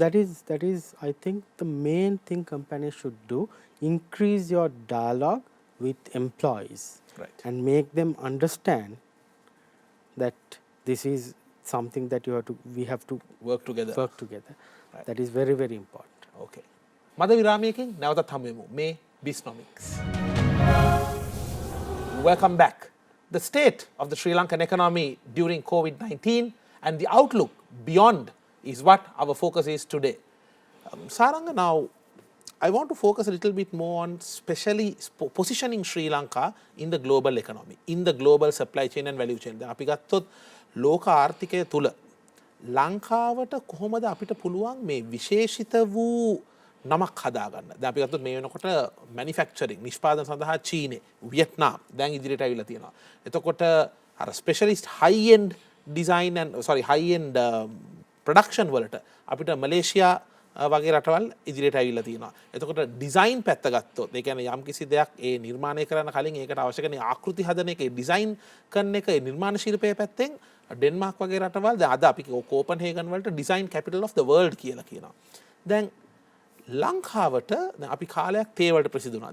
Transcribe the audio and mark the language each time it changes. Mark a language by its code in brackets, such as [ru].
[en] So that is I think the main thing companies should do: increase your dialogue with employees, right, and make them understand that this is something that we have to work together. Right. That is very, very important. Okay. [si] මද විරාමයකින් නැවතත් හමු වෙමු මේ Biznomics. [en] Welcome back. The state of the Sri Lankan economy during COVID-19 and the outlook beyond is what our focus is today. Saranga, now I want to focus a little bit more on especially positioning Sri Lanka in the global economy, in the global supply chain and value chain. [si] අපි ගත්තොත් ලෝක ආර්ථිකය තුල ලංකාවට කොහොමද අපිට පුළුවන් මේ විශේෂිත වූ නමක් හදාගන්න. දැන් අපි ගත්තොත් මේ වෙනකොට මැනුෆැක්චරින් නිෂ්පාදන සඳහා චීනය, වියට්නාම් දැන් ඉදිරියට අවිලා තියෙනවා. එතකොට අර [en] specialist high end design and high end production [si] වලට අපිට මලේසියා වගේ රටවල් ඉදිරියට ඇවිල්ලා තියෙනවා. එතකොට ඩිසයින් පැත්ත ගත්තොත් ඒ කියන්නේ යම් කිසි දෙයක් ඒ නිර්මාණය කරන්න කලින් ඒකට අවශ්‍ය කරන ආකෘති හදන එක, ඒ ඩිසයින් කරන එක, ඒ නිර්මාණ ශිල්පයේ පැත්තෙන් ඩෙන්මාර්ක් වගේ රටවල් දැන් අද අපි කෝපන්හේගන් වලට [en] design capital of the world [si] කියලා කියනවා. දැන් ලංකාවට අපි කාලයක් තේවලට ප්‍රසිද්ධ වුණා.